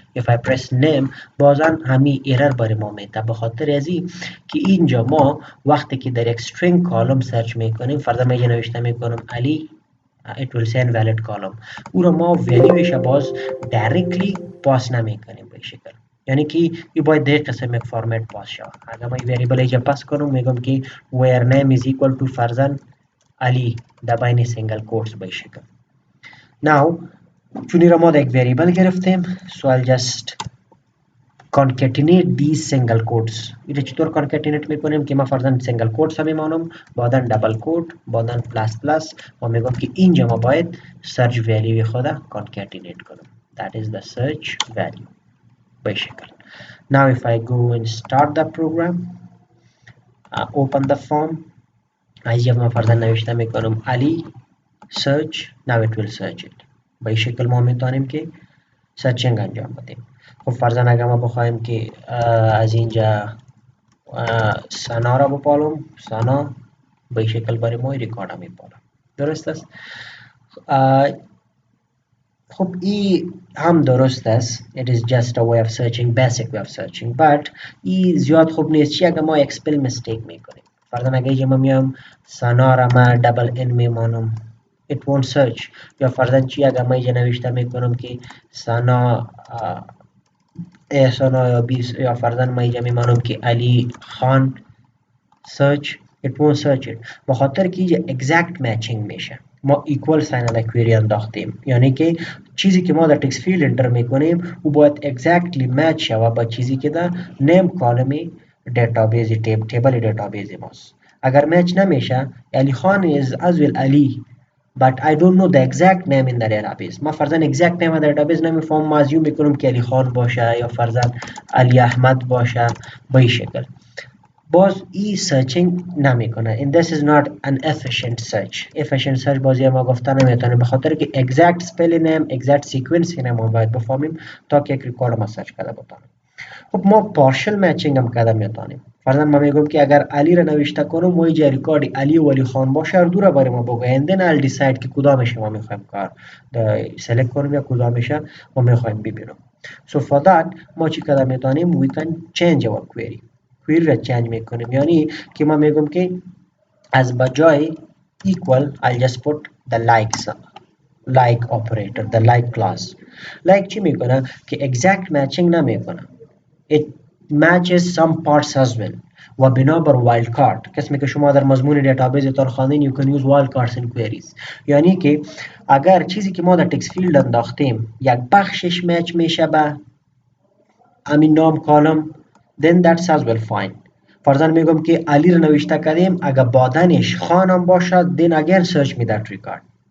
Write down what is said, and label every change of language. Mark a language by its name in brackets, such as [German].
[English] if I press name [Persian] بازن همین ایرر برای ما میده به خاطر ازی که اینجا ما وقتی که در یک string کالم سرچ میکنیم فرضاً من اینجا نوشته میکنم علی [English] it will say invalid column [Persian] او را ما ولیوش باز directly پاس نمیکنیم به شکل. یعنی که این باید در قسم یک فرمت پاس شود. اگر ما این وریبل اینجا پاس کنم میگم که [English] where name is equal to [Persian] فرضاً علی در بین سینگل کوتس به شکل. [English] now [Persian] چون را ما در یک وریبل گرفتیم [English] so I'll just concatenate these single quotes. [Persian] ایره چطور concatenate میکنیم که ما فرضاً single quotes هم میمانم بعدن double quote بعدن plus plus و میگم که اینجا ما باید search value خود concatenate کنم [English] that is the search value [Persian] به شکل. [English] now if I go and start the program open the form [Persian] اینجا ما فرضاً نوشته میکنم علی [English] search now it will search it [Persian] به شکل ما میتونیم که سرچینگ انجام بدیم. خب فرضاً اگر ما بخوایم که از اینجا سنا را بپالم سنا به شکل برای ما ریکارد هم میپالم، درست است؟ خب این هم درست است [English] it is just a way of searching [Persian] basic way of searching [English] but [Persian] این زیاد خوب نیست. چی اگر ما یک spell mistake میکنیم فرضاً اگر اینجا ما میام سنا را ما double n میمانم [English] it won't search [Persian] یا فرضاً چی اگر ما اینجا نوشته میکنم که سنا سنا یا 20 یا فرضاً ما اینجا میمانم که علی خان search [English] it won't search it [Persian] به خاطر که اینجا exact matching میشه. ما equal sign در query انداختیم یعنی که چیزی که ما در text field انتر میکنیم او باید exactly match شود با چیزی که در name کالم database table database ماست. اگر [English] match [Persian] نمیشه [English] Ali Khan is as well Ali but I don't know the exact name in the database. [Persian] ما فرضاً exact name در database نمیفهم ما ازیوم میکنم که علی خان باشه یا فرضاً علی احمد باشه به این شکل. باز ای سرچینگ نمیکنه [English] and this is not an efficient search [Persian] بازی ما گفته نمیتونه به خاطر که exact spelling name exact sequence name ما باید بفهمیم تا که یک ریکارد ما سرچ کرده بتونیم. خب ما partial matching هم کرده میتونیم. فرضاً ما میگم که اگر علی را نوشته کنم و اینجا ریکارد علی و علی خان باشه هر دو را برای ما بگه [English] and then I'll decide [Persian] که کدامش ما میخوایم کار سلکت کنیم یا کدامش ما میخوایم ببینیم. [English] so for that [Persian] ما چی کرده میتونیم [English] we can change our query [Persian] را چنج میکنیم یعنی که ما میگم که از بجای [English] equal I'll just put the like operator the like class. like [Persian] چی میکنه که [English] exact matching [Persian] نمیکنه [English] it matches some parts as well [Persian] و بنابر وایلد کارت، قسمی که شما در مضمون دیتابیستان خواندین [English] you can use wildcards in queries. [Persian] یعنی که اگر چیزی که ما در تکست فیلد انداختیم یک بخشش میچ میشه به همین نام کالم [English] then that's as well fine. [Persian] فرضاً میگم که علی رو نوشته کردیم، اگر بعدنش خانم باشد [English] then again search me that record.